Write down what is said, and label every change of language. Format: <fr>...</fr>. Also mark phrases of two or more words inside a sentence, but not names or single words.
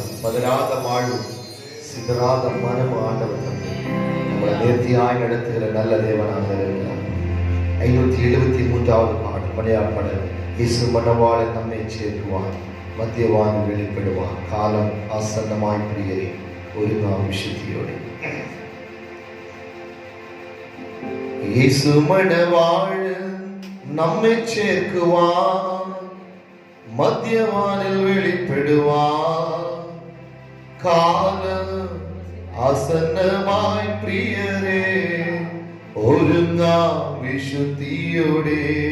<ta>பதறாத வாழ்வு, சிதறாத மனம் ஆண்டவர் தந்தை நம்மளை நேர்த்தியாய் நடத்துகிற நல்ல தேவனாக இருக்கிறார். 573வது பாடல், மலையாள பாடல்.</ta> <ml>യേശു മണവാളൻ നമ്മെ ചേർക്കുവാർ, മധ്യവാനിൽ വെളിപ്പെടുവാർ, കാലം ആസന്നമായ് പ്രിയരേ ഒരുങ്ങാം വിശുദ്ധിയോടെ. യേശു മണവാളൻ നമ്മെ ചേർക്കുവാൻ, മധ്യവാനിൽ വെളിപ്പെടുവാൻ, കാലം ആസന്നമായി പ്രിയരേ ഒരുങ്ങാം വിശുദ്ധിയോടെ.</ml>